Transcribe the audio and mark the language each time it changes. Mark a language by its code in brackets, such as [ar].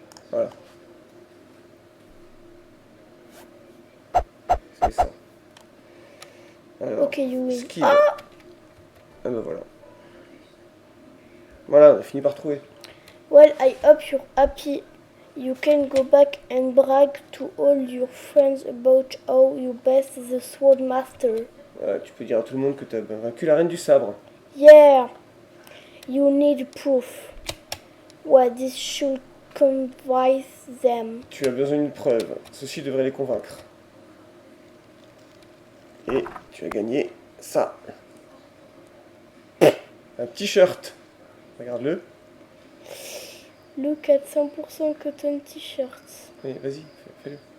[fr] Voilà. C'est ça. Alors, [en] Ok, you win. [fr] skill. Ah ben voilà. Voilà, on a fini par trouver. [en] Well, I hope you're happy. You can go back and brag to all your friends about how you best the sword master. [fr] Voilà, tu peux dire à tout le monde que tu as vaincu la reine du sabre. [en] Yeah, you need proof. Well, this should convince them. [fr] Tu as besoin d'une preuve. Ceci devrait les convaincre. Et tu as gagné ça. Un t-shirt. Regarde-le. [en] Look at 100% cotton t-shirt. [fr] Oui, vas-y, fais-le.